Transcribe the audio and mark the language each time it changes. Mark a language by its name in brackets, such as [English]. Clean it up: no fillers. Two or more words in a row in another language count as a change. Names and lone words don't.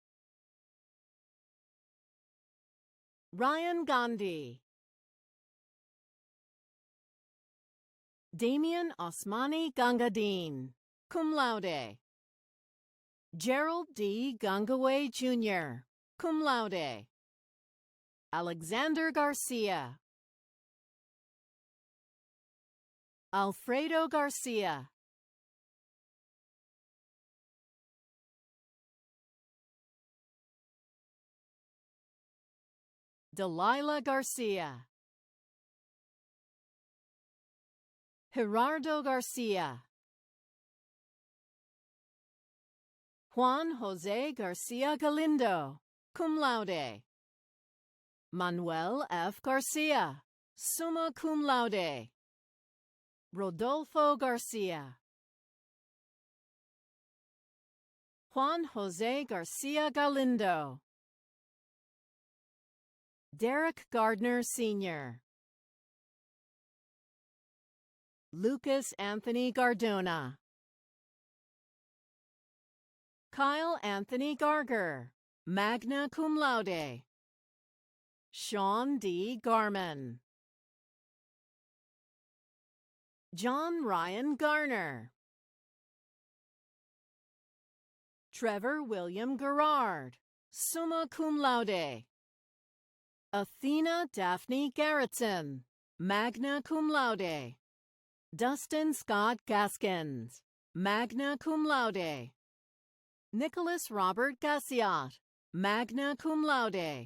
[English] Ryan Gandhi. Damian Osmani Gangadeen, [Latin] cum laude. [English] Gerald D. Gangaway Jr., [Latin] cum laude. [English] Alexander Garcia. Alfredo Garcia. Delilah Garcia. Gerardo Garcia. Juan Jose Garcia Galindo, [Latin] cum laude. [English] Manuel F. Garcia, [Latin] summa cum laude. [English] Rodolfo Garcia. Juan Jose Garcia Galindo. Derek Gardner Sr. Lucas Anthony Gardona. Kyle Anthony Garger, [Latin] magna cum laude. [English] Sean D. Garman. John Ryan Garner. Trevor William Gerard, [Latin] summa cum laude. [English] Athena Daphne Garrettson, [Latin] magna cum laude. [English] Dustin Scott Gaskins, [Latin] magna cum laude. [English] Nicholas Robert Gassiot, [Latin] magna cum laude.